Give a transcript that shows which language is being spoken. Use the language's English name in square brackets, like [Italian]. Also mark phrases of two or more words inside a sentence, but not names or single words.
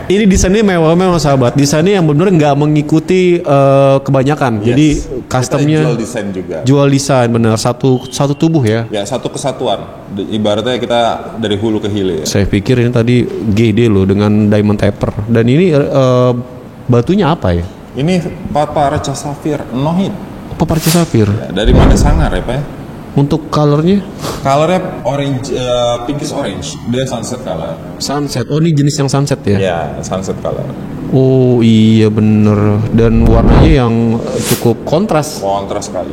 [Indonesian] Ini desainnya mewah sahabat. Desainnya yang benar nggak mengikuti kebanyakan. Jadi customnya jual desain juga. Jual desain bener satu tubuh ya. Ya satu kesatuan. Ibaratnya kita dari hulu ke hilir. Saya pikir ini tadi GD loh dengan [English] diamond taper. [Indonesian] Dan ini batunya apa ya? Ini Paparcha Sapphire [English] no hit. [Indonesian] Paparcha Sapphire. Ya, dari mana sangar ya Pak ya? Untuk colornya? [English] Colornya orange, pinkish orange. [Indonesian] Dia [English] sunset color. [Indonesian] Sunset. Oh ini jenis yang sunset ya? Ya, [English] sunset color. [Indonesian] Oh iya bener. Dan warnanya yang cukup kontras. Kontras sekali.